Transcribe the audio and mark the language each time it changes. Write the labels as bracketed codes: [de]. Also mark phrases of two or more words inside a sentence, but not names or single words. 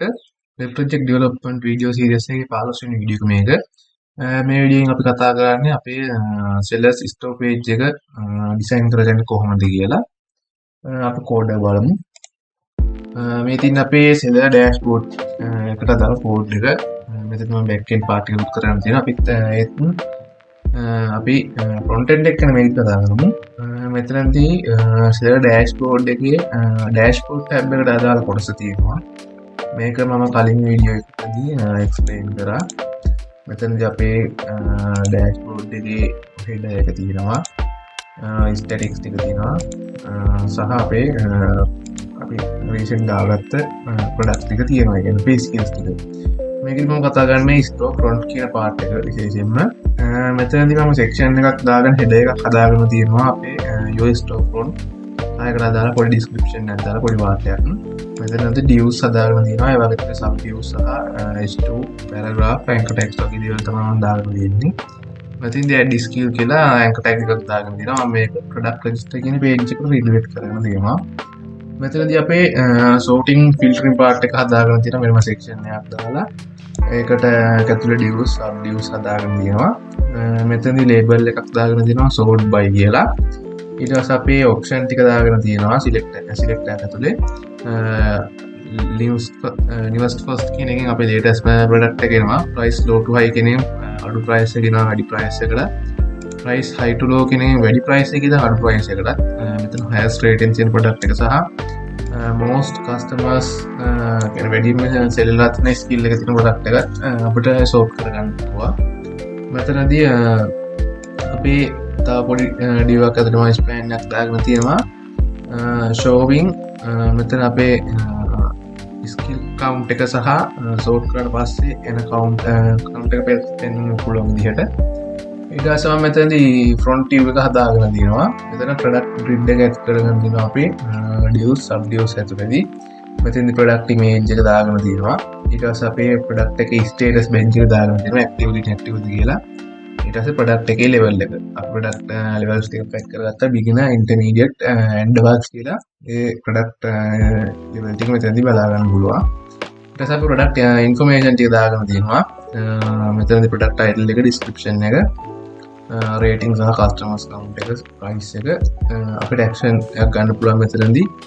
[en] web project development video series [si] එකේ 15 වෙනි වීඩියෝ එක මේක. මේ වීඩියෝෙන් අපි කතා කරන්නේ අපේ [en] sellers store page [si] එක ඩිසයින් කරගන්නේ කොහොමද කියලා. අපි කෝඩ් එක බලමු. මේ තියෙන අපේ [en] seller dashboard [si] එකට දාලා කෝඩ් එක. මෙතන මම [en] back end part [si] එක උත් කරගෙන තියෙනවා. අපිත් අපි [en] front end [si] එක ගැන මේක කතා කරමු. මෙතනදී [en] seller dashboard [si] එකේ [en] dashboard tab [si] එකට අදාළ කොටස තියෙනවා. මේක මම කලින් වීඩියෝ එකකදී explain කරා. මෙතනදී අපේ dashboard එකේ header එක තියෙනවා. statistics ටික තියෙනවා. සහ අපේ අපි recent දාගත්ත product ටික තියෙනවා. ඒ කියන්නේ [en] page skills [si] ටික. මේකෙදි මම කතා කරන්නේ [en] store front [si] කියන part එක විශේෂයෙන්ම. මෙතනදී මම section එකක් දාගෙන header එකක් හදාගෙන තියෙනවා අපේ [en] your store front. [si] ආයකට දාලා පොඩි description එකක් දාලා පොඩි වාක්‍යයක්. මෙතනදී divs හදාගෙන තියෙනවා. ඒ වගේ [en] sub divs [si] සහ [en] h2 paragraph anchor text [si] වගේ දේවල් තමයි මම දාගෙන තියෙන්නේ. මෙතනදී [en] add skill [si] කියලා [en] anchor tag [si] එකක් දාගෙන තියෙනවා. මම මේක [en] product register [si] කියන page එකට relate කරගෙන තියෙනවා. මෙතනදී අපේ [en] sorting filtering part [si] එක හදාගෙන තියෙනවා. මෙන්න section එකක් දාලා ඒකට ඇතුළේ [en] divs sub divs [si] හදාගෙන තියෙනවා. මෙතනදී label එකක් දාගෙන තියෙනවා [en] sort by [si] කියලා. ඊට පස්සේ අපේ option ටික දාගෙන තියෙනවා select එක ඇතුළේ [en] newest first [si] කියන එකෙන් අපේ [en] latest product [si] එක එනවා. [en] price low to high [si] කියන එකෙන් අඩු price එක එනවා වැඩි price එකට. [en] price high to low [si] කියන එකෙන් වැඩි price එකකින් අඩු price එකට. මෙතන [en] highest rating [si] තියෙන product එක සහ [en] most customers [si] කියන වැඩිම sell වෙලා තියෙන skill එක තියෙන product එක අපිට sort කරගන්න පුළුවන්. මෙතනදී අපේ තව පොඩි div එකක් අතරම span එකක් දාගෙන තියෙනවා. showing මෙතන අපේ [en] skill count [si] එක සහ sort කරලා පස්සේ එන count එක පෙන්නන්න පුළුවන් විදිහට. ඊට පස්සේ මම මෙතනදී [en] front view [si] එක හදාගෙන තියෙනවා. මෙතන [en] product grid [si] එක ඇඩ් කරගෙන තියෙනවා අපි [en] divs sub divs [si] ඇතුළේදී. මෙතනදී [en] product image [si] එක දාගෙන තියෙනවා. ඊට පස්සේ අපේ product එකේ [en] status bench [si] එක දාගෙන තියෙනවා [en] activity inactivity [si] කියලා. ඊට පස්සේ product එකේ level එක. අපි [en] product levels [si] ටික පැක් කරගත්තා [en] beginner intermediate and advanced [si] කියලා. ඒ [en] product level [si] ටික මෙතනදී බලා ගන්න පුළුවන්. ඊට පස්සේ අපි [en] product information [si] ටික දාගෙන තියෙනවා. මෙතනදී [en] product title [si] එක description එක rating සහ [en] customers count [si] එක price එක අපිට action එකක් ගන්න පුළුවන් මෙතනදී.